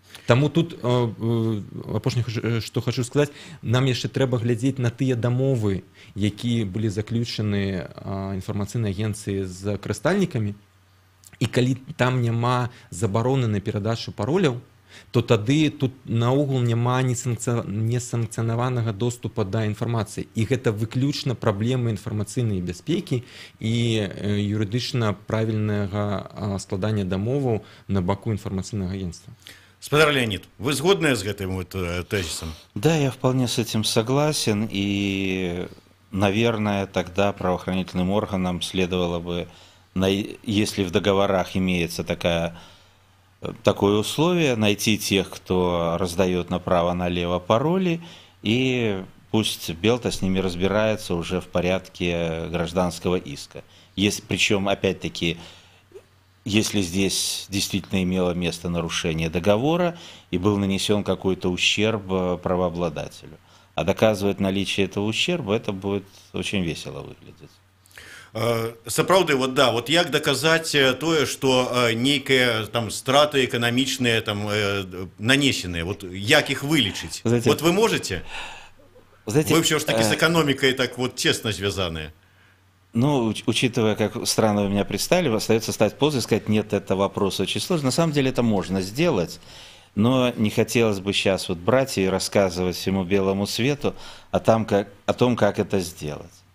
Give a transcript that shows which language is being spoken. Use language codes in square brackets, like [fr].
[be] Таму тут апошняе, што хочу сказаць, нам яшчэ трэба глядзець на тыя дамовы, якія былі заключаны інфармацыйнай агенцыі з карыстальнікамі, і калі там няма забароны на перадачу пароляў, то тады тут наогул няма несанкцыянаванага доступа да інфармацыі. І гэта выключна праблемы інфармацыйнай бяспекі і юрыдычна правільнага складання дамоваў на баку інфармацыйнага агенцтва. Спадар Леонид, вы згодны [ru] с этим тезисом? Да, я вполне с этим согласен, и, наверное, тогда правоохранительным органам следовало бы, если в договорах имеется такое условие, найти тех, кто раздает направо-налево пароли, и пусть Белта с ними разбирается уже в порядке гражданского иска. Причем, опять-таки, если здесь действительно имело место нарушение договора и был нанесен какой-то ущерб правообладателю. А доказывать наличие этого ущерба, это будет очень весело выглядеть. [be] Сапраўды, вот як даказаць тое, што нейкія там страты эканамічныя там нанесеныя, вот як іх вылічыць? [ru] Знаете, вот вы можете? Знаете, вы все ж таки с экономикой так вот тесно связаны. Ну, учитывая, как странно вы меня представили, остается стать позой и сказать, нет, это вопрос очень сложный. На самом деле это можно сделать, но не хотелось бы сейчас вот брать и рассказывать всему белому свету о том, как это сделать.